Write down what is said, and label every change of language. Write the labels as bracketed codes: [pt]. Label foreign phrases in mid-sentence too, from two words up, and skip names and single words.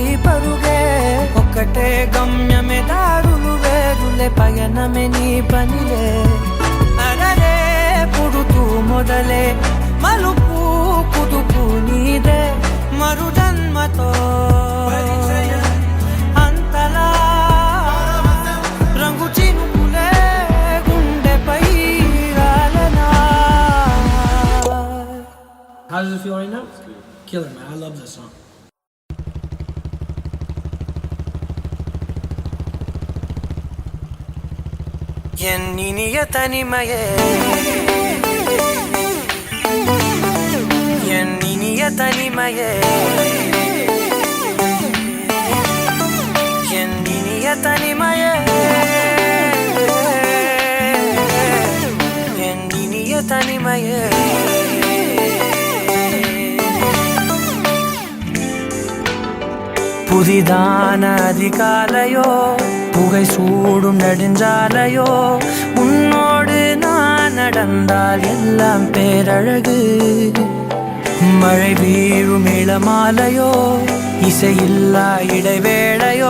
[te] పరుగే ఒక్కటే గమ్యమే దారులు వేరులే పయనమే నీ పనిలే అరరే పుడుతూ మొదలే మలుపు కుదుపు నీదే మరు జన్మతో అంతలా రంగు చినుకులే గుండెపై రాలనా [en] How does it feel right now? Killer, man. I love that song. [ta] என் இனிய தனிமையே என் இனிய தனிமையே என் இனிய தனிமையே என் இனிய தனிமையே புதிதான அதிகாலையோ புகை சூடும் நெடுஞ்சாலையோ உன்னோடு நான் நடந்தால் எல்லாம் பேரழகு மழை வீழும் இளமாலையோ இசையில்லா இடைவேளையோ